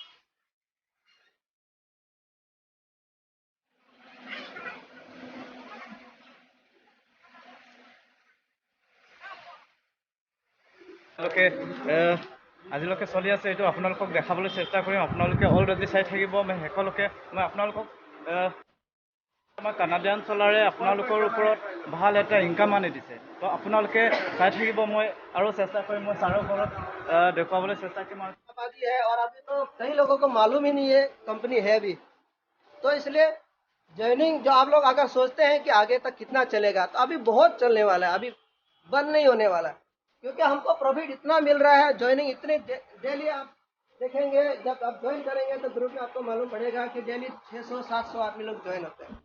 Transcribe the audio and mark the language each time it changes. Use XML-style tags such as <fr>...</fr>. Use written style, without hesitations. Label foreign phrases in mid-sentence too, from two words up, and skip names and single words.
<as>আজিলৈকে চলি আছে এইটো আপোনালোকক দেখাবলৈ চেষ্টা কৰিম। আপোনালোকে অলৰেডি চাই থাকিব। মই শেষলৈকে মই আপোনালোকক আমাৰ কানাডিয়ান সোলাৰে আপোনালোকৰ ওপৰত ভাল এটা ইনকাম আনি দিছে। তো আপোনালোকে চাই থাকিব। মই আৰু চেষ্টা কৰিম, মই ছাৰৰ ঘৰত দেখুৱাবলৈ চেষ্টা কৰিম।</as> <hi>है और अभी तो कई लोगों को मालूम ही नहीं है कंपनी है भी, तो इसलिए ज्वाइनिंग जो आप लोग अगर सोचते हैं कि आगे तक कितना चलेगा, तो अभी बहुत चलने वाला है, अभी बंद नहीं होने वाला है। क्योंकि हमको प्रॉफिट इतना मिल रहा है, ज्वाइनिंग इतने डेली आप देखेंगे, जब आप ज्वाइन करेंगे तो ग्रुप में आपको मालूम पड़ेगा कि डेली 600-700 आदमी लोग ज्वाइन होते हैं।</hi>